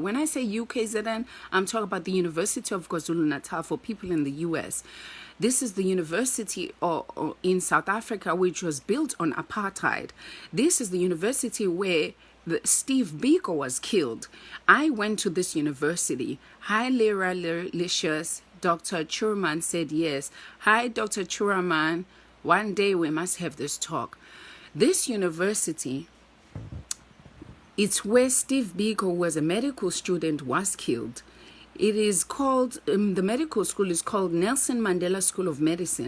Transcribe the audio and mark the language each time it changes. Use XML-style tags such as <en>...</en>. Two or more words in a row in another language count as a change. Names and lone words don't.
<en>When I say UKZN, I'm talking about the University of KwaZulu-Natal for people in the US. This is the university in South Africa, which was built on apartheid. This is the university where Steve Biko was killed. I went to this university. Hi, Lyra Licious. Dr. Churaman said yes. Hi, Dr. Churaman. One day we must have this talk. This university, it's where Steve Biko, who was a medical student, was killed. It is called, the medical school is called Nelson Mandela School of Medicine.</en>